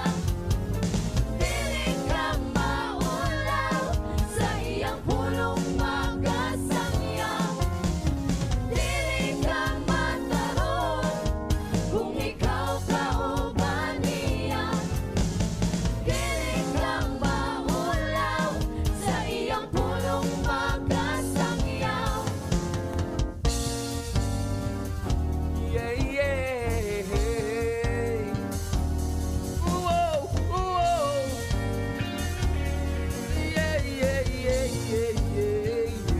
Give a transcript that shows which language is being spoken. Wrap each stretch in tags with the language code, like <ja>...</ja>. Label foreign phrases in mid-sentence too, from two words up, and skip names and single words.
<ceb>Dili ka maulaw sa iyang pulong magasangyaw. Dili ka matarong kung ikaw kauban niya. Dili ka maulaw sa iyang pulong magasangyaw.</ceb> <en>yeah, yeah. Whoa, whoa. Yeah, yeah, yeah, yeah, yeah,</en>